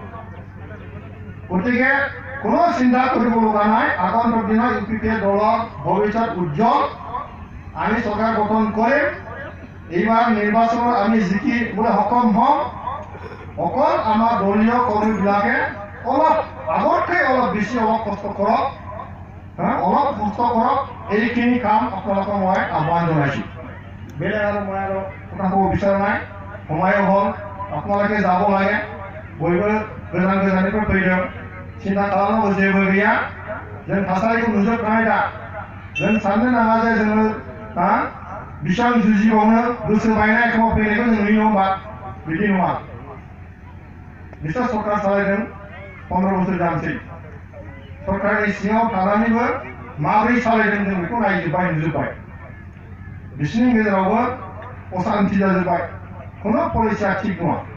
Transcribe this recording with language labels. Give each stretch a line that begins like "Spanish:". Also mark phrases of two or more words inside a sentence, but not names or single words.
Assamese: গতিকে কোনো চিন্তা কৰিব লগা নাই আগন্তুক দিনত ইউপিপিএল দলৰ ভৱিষ্যত উজ্জ্বল আমি চৰকাৰ গঠন কৰিম এইবাৰ নিৰ্বাচনত আমি জিকিবলৈ সক্ষম হ'ম অকল আমাৰ দলীয় কৰ্মীবিলাকে অলপ আগতকৈ অলপ বেছি কষ্ট কৰক এইখিনি কাম আপোনালোকক মই আহ্বান জনাইছোঁ বেলেগ আৰু মই আৰু কথা ক'ব বিচৰা নাই সময়ো হ'ল আপোনালোকে যাব লাগে বহিবলৈ
Bodo: गोजाननिफ्राय फैदों सिन्था खालामनांगौ जेबो गैया जों थासारिखौ नुजोबखानाय दा जों साननो नाङा जे जोङो बेसेबां जुजिबावनो गोसो बायनाय समाव फैनायखौ जों नुयो होमबा बिदि नङा बिसोर सरकार सालायदों 15 बोसोर जानोसै सरकारनि सिङाव थानानैबो माबोरै सालायदों जों बेखौ नायजोब्बाय नुजोब्बाय बिसोरनि गेजेरावबो असान्ति जाजोब्बाय खुनु पलिसिया थिग नङा